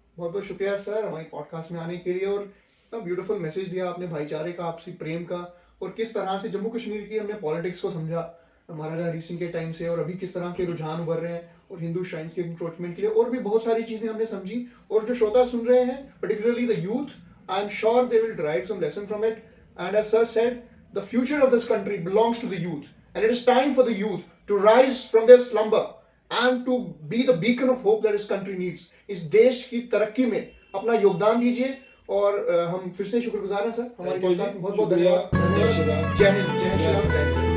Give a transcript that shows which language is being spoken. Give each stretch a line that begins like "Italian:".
Hindi: बहुत बहुत शुक्रिया सर हमारी पॉडकास्ट में आने के लिए और इतना ब्यूटीफुल मैसेज दिया आपने भाईचारे का, आपसी प्रेम का, और किस तरह से जम्मू कश्मीर की हमने पॉलिटिक्स को समझा महाराजा हरि सिंह के टाइम से, और अभी किस तरह के रुझान उभर रहे हैं और हिंदू श्राइन्स के इंक्रोचमेंट के लिए, और भी बहुत सारी चीजें हमने समझी। और जो श्रोता सुन रहे हैं,
English: Particularly the youth, I am sure they will derive some lesson from it. And as sir said, the future of this country belongs to the youth, and it is time for the youth to rise from their slumber and to be the beacon of hope that this country needs.
Hindi: इस देश की तरक्की में अपना योगदान दीजिए। और हम फिर से शुक्रगुजार हैं सर हमारे पॉडकास्ट में, बहुत बहुत धन्यवाद। जय हिंद, जय श्री राम।